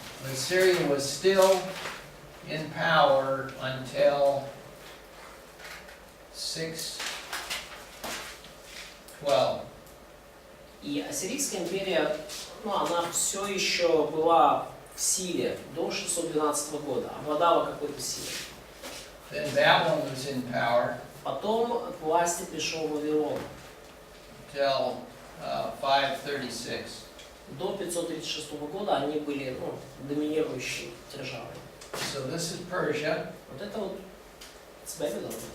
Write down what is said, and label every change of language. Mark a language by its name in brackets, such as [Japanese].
[English] Assyria was still in power until 612. [Russian] И Ассирийская империя, она все еще была в силе до 612 года, обладала какой-то силой. [English] Then Babylon was in power [Russian] Потом к власти пришел Вавилон. [English] till 536. [Russian] До 536 года они были доминирующей державой. [English] So this is Persia. [Russian] Вот это вот с Babylon.